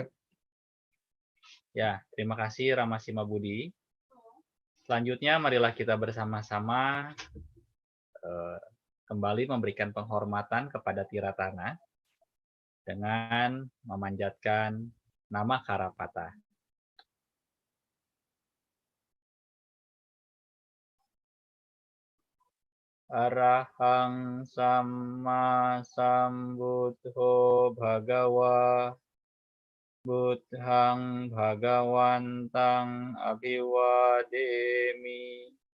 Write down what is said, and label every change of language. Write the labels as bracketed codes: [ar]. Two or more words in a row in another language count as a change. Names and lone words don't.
[id] Ya, terima kasih Rama Sima Budi. Selanjutnya, marilah kita bersama-sama kembali memberikan penghormatan kepada Tiratana dengan memanjatkan nama Karapata. [pi] Arahang Samma Sambuddho Bhagawa Buddhang Bhagawantang Abhiwademi